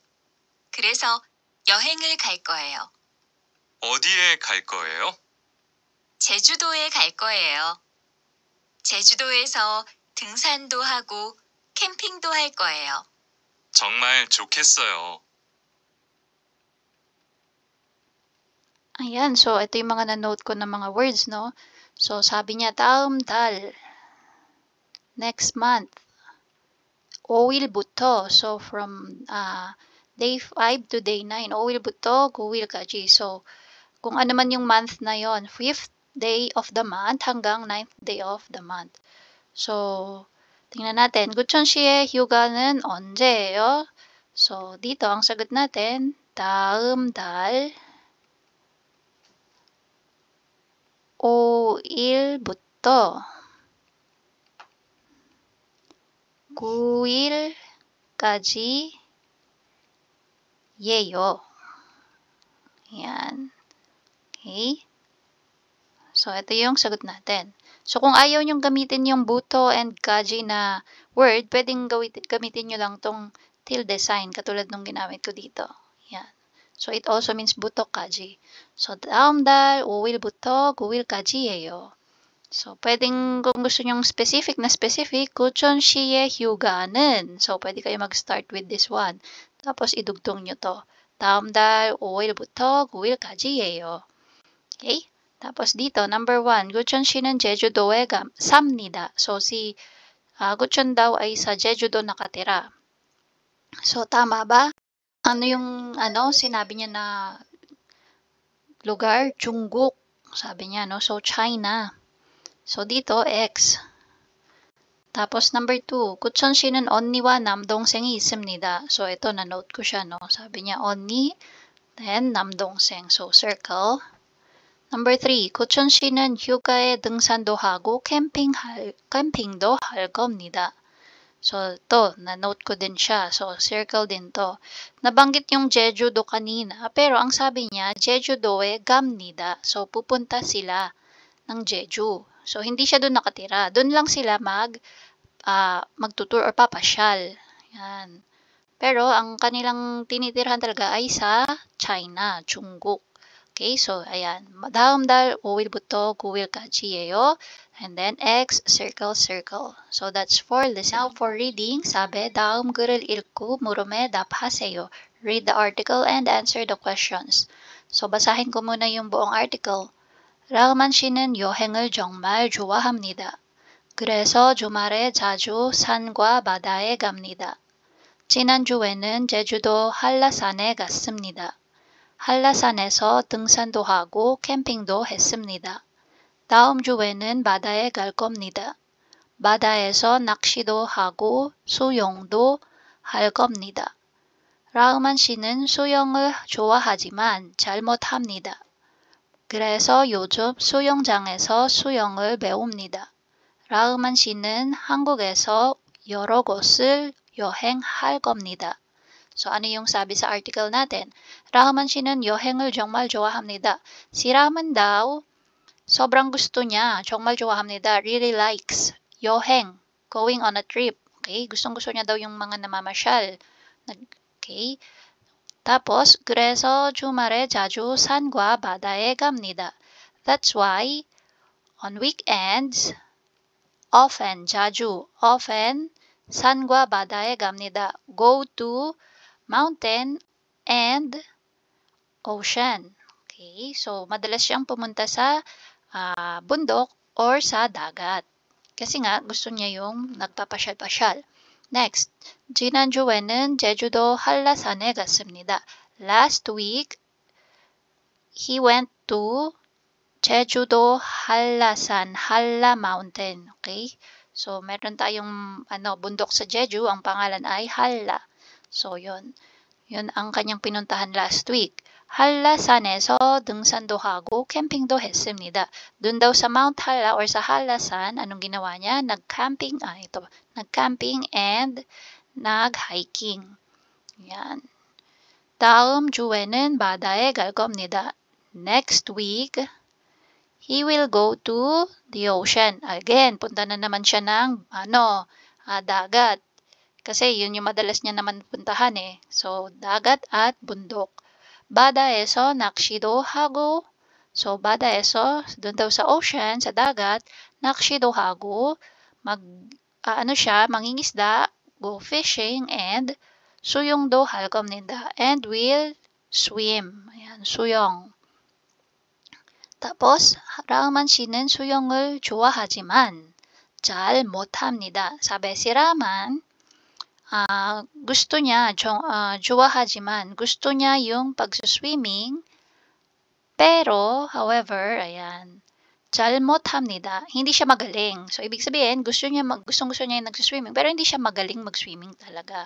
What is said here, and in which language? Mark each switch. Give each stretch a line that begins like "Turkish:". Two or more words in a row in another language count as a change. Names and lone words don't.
Korean: 그래서 여행을 갈 거예요. 어디에 갈 거예요? 제주도에 갈 거예요. 제주도에서 등산도 하고 캠핑도 할 거예요. 정말 좋겠어요.
Filipino: Ayan, so ito yung mga na-note ko ng mga words, no? So sabi niya,
Korean: 다음 달,
English: next month. 5일부터, so from day 5 to day 9,
Korean: 5일부터 9일까지.
Filipino: So kung ano man yung month na yon,
English: 5th day of the month hanggang 9th day of the month.
Filipino: So tingnan natin,
Korean: 구천 씨의 휴가는 언제예요?
Filipino: So dito ang sagot natin,
Korean: 다음 달 5일부터 9일까지 예요.
Filipino: Yan. Okay? So, ito yung sagot natin. So, kung ayaw nyong gamitin yung buto and kaji na word, pwedeng gamitin nyo lang tong
English: tilde sign,
Filipino: katulad nung ginamit ko dito. Yan.
English: So, it also means
Korean: 부터 까지.
English: So,
Korean: 다음 달 5일부터 9일까지 예요.
Filipino: So, pwedeng kung gusto nyong specific,
Korean: 구천 씨의 휴가는.
Filipino: So, pwede kayo mag-start
English: with this one.
Filipino: Tapos, idugtong nyo to.
Korean: 다음 달 5일부터 9일까지예요.
Filipino: Okay? Tapos dito, number 1,
Korean: 구천 씨는 제주도에 삽니다.
Filipino: So, si 구천 daw ay sa Jeju-do nakatira. So, tama ba? Ano yung sinabi niya na lugar? Jungkook. Sabi niya, no? So, China. So, dito, X. Tapos, number 2,
Korean: 구천 씨는 언니와 남동생이 있습니다.
Filipino: So, ito, na-note ko siya, no? Sabi niya,
English: 언니, then 남동생. So, circle. Number 3,
Korean: 구천 씨는 휴가에 등산도 하고 캠핑도 할 겁니다.
Filipino: So, to, na-note ko din siya. So, circle din to. Nabanggit yung Jeju-do kanina, pero ang sabi niya,
Korean: Jeju-do에 갑니다.
Filipino: So, pupunta sila ng Jeju. So, hindi siya doon nakatira. Doon lang sila magtutur or papasyal. Yan. Pero, ang kanilang tinitirhan talaga ay sa China, Jungkook. Okay, so, ayan.
Korean: 다음 달 5일부터 9일까지예요.
English: And then, X, circle, circle. So, that's for listening. Now, for reading,
Filipino: sabi,
Korean: 다음 글을 읽고 물음에 답하세요.
English: Read the article and answer the questions. So,
Filipino: basahin ko muna yung buong article.
Korean: 라흐만 씨는 여행을 정말 좋아합니다. 그래서 주말에 자주 산과 바다에 갑니다. 지난주에는 제주도 한라산에 갔습니다. 한라산에서 등산도 하고 캠핑도 했습니다. 다음 주에는 바다에 갈 겁니다. 바다에서 낚시도 하고 수영도 할 겁니다. 라흐만 씨는 수영을 좋아하지만 잘 못합니다. 그래서 요즘 수영장에서 수영을 배웁니다. 라흐만 씨는 한국에서 여러 곳을 여행할 겁니다.
Filipino: So, ano yung sabi sa article natin?
Korean: 라흐만 씨는 여행을 정말 좋아합니다.
Filipino: Si Rahman daw, sobrang gusto niya,
Korean: 정말 좋아합니다,
English: really likes, 여행, going on a trip. Okay?
Filipino: Gustong-gusto niya daw yung mga namamasyal. Okay? Tapos,
Korean: 그래서 주말에 자주 산과 바다에 갑니다.
English: That's why, on weekends, often,
Korean: 자주, often, 산과 바다에 갑니다.
English: Go to mountain and ocean.
Filipino: Okay, so madalas siyang pumunta sa bundok or sa dagat. Kasi nga, gusto niya yung nagpapasyal-pasyal.
English: Next,
Korean: 지난주에는 제주도 한라산에 갔습니다.
English: Last week, he went to Jeju-do 한라산, Halla Mountain. Okay? So,
Filipino: meron tayong bundok sa Jeju, ang pangalan ay Halla. So, yun. Yun ang kanyang pinuntahan
English: last week.
Korean: 한라산에서 등산도 하고 캠핑도 했습니다.
Filipino: Dun daw sa Mount Hala or sa Halasan, anong ginawa niya? Nag-camping and nag-hiking. Yan.
Korean: 다음 주에는 바다에 갈 겁니다.
English: Next week, he will go to the ocean. Again,
Filipino: punta na naman siya ng dagat. Kasi yun yung madalas niya naman puntahan eh. So, dagat at bundok.
Korean: 바다에서 낚시도 하고, so 바다에서,
Filipino: doon daw sa ocean, sa dagat,
Korean: 낚시도 하고,
Filipino: mangingisda,
English: go fishing, and
Korean: 수영도 할 겁니다.
English: And will swim.
Filipino: Ayan,
Korean: 수영. tapos, 라만 씨는 수영을 좋아하지만 잘 못합니다.
Filipino: sabi si Raman, gusto niya, 좋아하지만 gusto niya yung pag-swimming, pero, however, ayan,
Korean: 잘 못합니다.
Filipino: Hindi siya magaling. So, ibig sabihin, gusto niya yung nag-swimming, pero hindi siya magaling mag-swimming talaga.